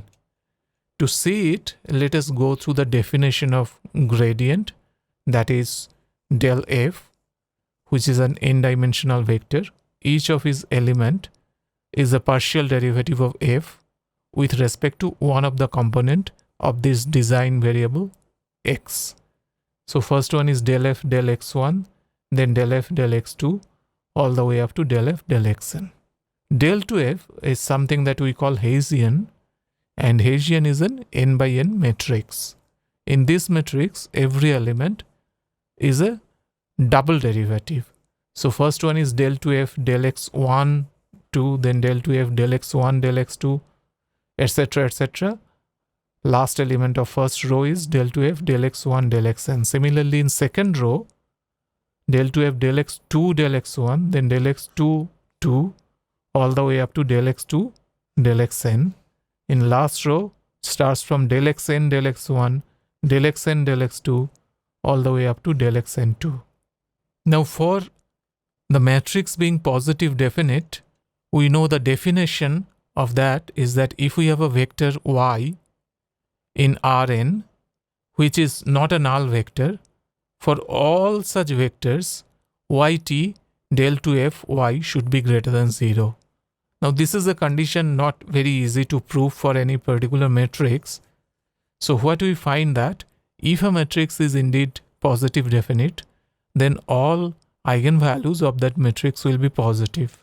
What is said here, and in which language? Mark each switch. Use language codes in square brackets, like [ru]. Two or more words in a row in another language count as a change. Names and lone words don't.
[en] To see it, let us go through the definition of gradient, that is del f, which is an n-dimensional vector. Each of its element is a partial derivative of f with respect to one of the component of this design variable x. So first one is del f del x1, then del f del x2, all the way up to del f del xn. Del 2f is something that we call Hessian, and Hessian is an n by n matrix. In this matrix, every element is a double derivative. So first one is del 2f del x1 2, then del 2f del x1 del x2, etc., etc. Last element of first row is del 2f del x1 del xn. Similarly, in second row, del 2f del x2 del x1, then del x2 2, all the way up to del x2 del xn. In last row, starts from del xn del x1, del xn del x2, all the way up to del xn2. Now, for the matrix being positive definite, we know the definition of that is that if we have a vector y in Rn, which is not a null vector, for all such vectors, yt del 2f y should be greater than 0. Now, this is a condition not very easy to prove for any particular matrix. So, what we find that if a matrix is indeed positive definite, then all eigenvalues of that matrix will be positive.